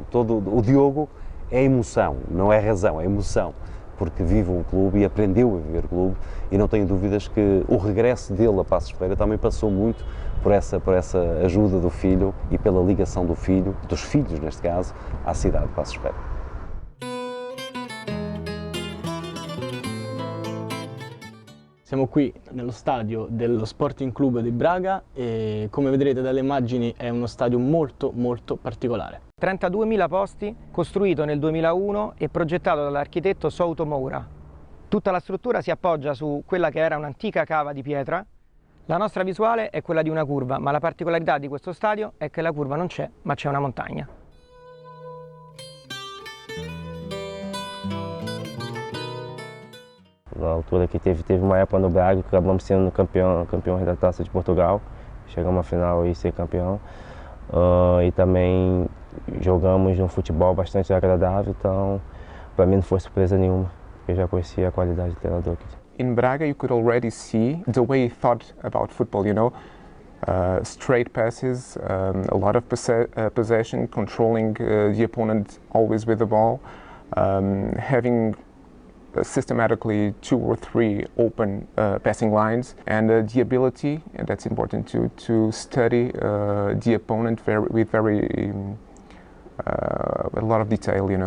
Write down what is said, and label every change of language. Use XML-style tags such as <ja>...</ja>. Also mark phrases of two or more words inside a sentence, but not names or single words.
<pt>O Diogo é emoção, não é razão, é emoção, porque vive um clube e aprendeu a viver o clube, e não tenho dúvidas que o regresso dele a Passos Ferreira também passou muito por essa ajuda do filho e pela ligação do filho, dos filhos neste caso, à cidade de Passos Ferreira.</pt> <it>Siamo qui nello stadio dello Sporting Club di Braga e come vedrete dalle immagini è uno stadio molto particolare. 32.000 posti, costruito nel 2001 e progettato dall'architetto Souto Moura. Tutta la struttura si appoggia su quella che era un'antica cava di pietra. La nostra visuale è quella di una curva, ma la particolarità di questo stadio è che la curva non c'è, ma c'è una montagna.</it> <pt>Na altura que teve uma época no Braga que acabamos sendo campeões da Taça de Portugal, chegamos à final e ser campeão, e também jogamos um futebol bastante agradável, então para mim não foi surpresa nenhuma, porque eu já conhecia a qualidade do treinador aqui.</pt> <en>In Braga you could already see the way he thought about football, you know, straight passes, a lot of possession, controlling the opponent always with the ball, having systematically 2 or 3 open passing lines, and the ability, and that's important too, to study the opponent with a lot of detail, you know.</en>